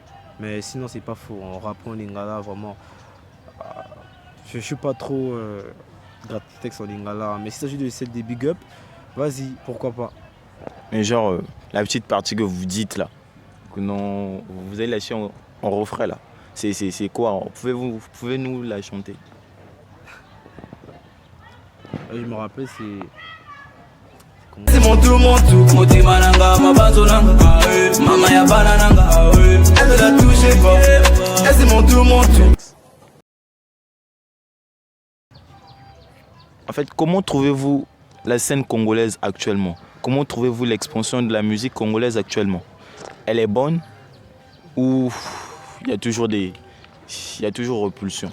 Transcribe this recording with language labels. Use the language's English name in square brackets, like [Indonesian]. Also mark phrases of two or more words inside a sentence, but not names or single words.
[French] Mais sinon c'est pas faux, en rappant en lingala vraiment, je suis pas trop texte en lingala, mais s'il s'agit de celle des [English] big up, [French] vas-y, pourquoi pas. Mais genre la petite partie que vous dites là, que non, vous avez lâché en refrain là, c'est quoi? Pouvez nous la chanter? Je me rappelle, c'est [Lingala] mutima nanga mabanzo nanga mama ya bana nanga [French] elle veut la toucher fort elle c'est mon tout. En fait, comment trouvez-vous la scène congolaise actuellement? Comment trouvez-vous l'expansion de la musique congolaise actuellement? Elle est bonne ou il y a toujours repulsion?